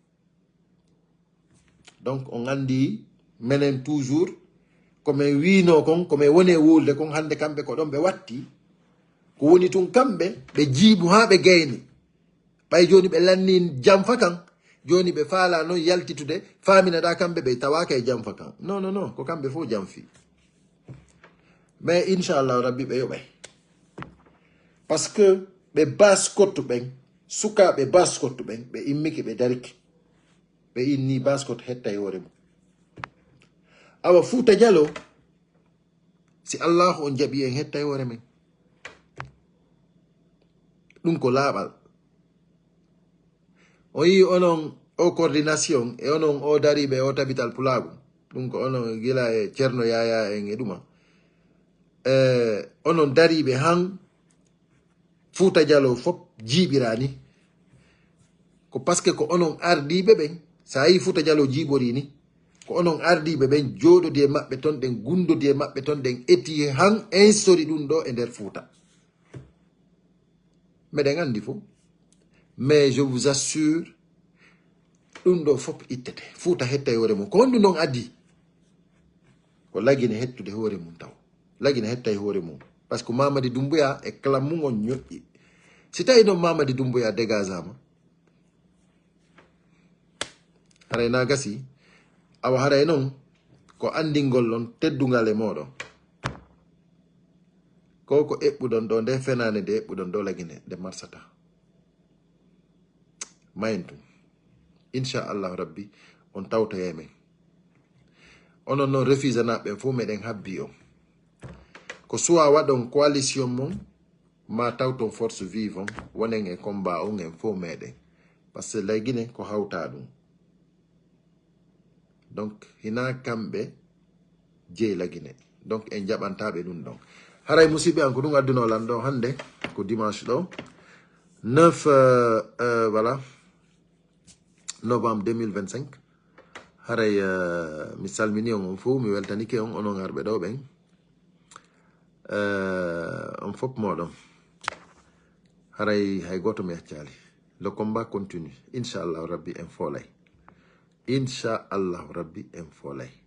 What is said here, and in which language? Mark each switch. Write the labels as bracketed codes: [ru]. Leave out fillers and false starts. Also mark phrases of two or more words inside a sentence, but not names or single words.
[ff] donc on andi menen toujours komin wino kon komin woni wolde kon hande kamɓe ko ɗon ɓe watti ko woni tun kamɓe ɓe jiiɓu ha ɓe gayni ɓay joni ɓe lanni jamfa kan joni ɓe faala noon yaltitude faminaɗa kamɓe ɓe tawaka e jamfa kan non ko kamɓe fof jamfi mais inchallah rabbi ɓe yoɓay [fr] par ce que [ff] ɓe baskottu ɓen sukaɓe baskottu ɓen ɓe immiki ɓe dariki ɓe inni baskottu hetta e hoore mum awa Fouta Diallo si Allah on jaɓi en hettay hoore men ɗum ko laaɓal o yi onon o coordination e onon o dariɓe o tabital pulago ɗum ko onon gila e ceerno yaya en e ɗuma onon dariɓe han Fouta Diallo fop jiiɓirani ko parce que ko onon ardiɓe ɓen sa yi Fouta Diallo jiiɓori ni ko onon ardiɓe ɓen jooɗodi e maɓɓe ton ɗen gundodi e maɓɓe ton ɗen eti han instori ɗum ɗo e nder Fouta meɗen andi fo [fr] mais je vous assure [ff] ɗum ɗo fop ittete Fouta hetta e hoore mum ko honɗum ɗon addi ko lagine hettude hoore mum taw lagine hetta e hoore mum [fr] par ce que [ff] Mamadi Doumbouya e clam mum on ñoƴƴi si tawi noon Mamadi Doumbouya dégasama haray na gasi awa haray noon ko andingol ɗon teddungal e moɗon ko eɓɓuɗon ɗo nde fenane nde eɓɓuɗon ɗo lagine nde marsata mayen tum inchallahu rabbi on tawtoye men onon noon refusanaɓe fo meɗen habbi on ko soit waɗon coalition mon ma tawton [fr] force vive [ff] on wonen e combat on en fo meɗen [fr] par ce que [ff] lagine ko hawta ɗum donc hina kamɓe jeey lagine donc en jaɓantaɓe ɗum ɗon haray musidɓe an ko ɗum addunolan ɗo hande ko dimanche ɗo 9 [fr] voilà novembre [ff] 2025 haray mi salmini on fo mi weltanike on onon arɓe ɗo ɓen on fop moɗon haray hay goto mi accali [fr] le combat continue [ff] inchallahu rabbi en folay inchallahu rabbi en folay